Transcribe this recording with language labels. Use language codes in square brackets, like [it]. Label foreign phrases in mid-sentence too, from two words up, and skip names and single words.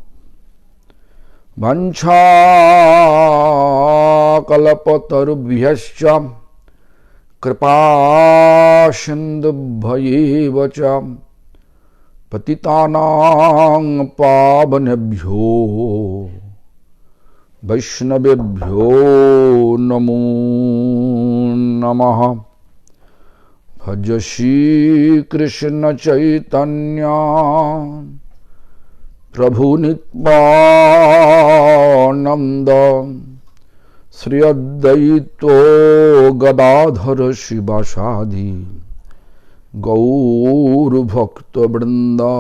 [sa] বাঞ্ছাকল্পতরুভ্যশ্চ কৃপাসিন্ধুভ্যেব চ পতিতানাং পাবনেভ্യോ বৈষ্ণবেভ্यो নমো নমঃ। [bn] ভজ শ্রীকৃষ্ণ চৈতন্য প্রভু নিত্যানন্দ শ্রী অদ্বৈত গদাধর শিবাসাদি গৌর ভক্তবৃন্দ।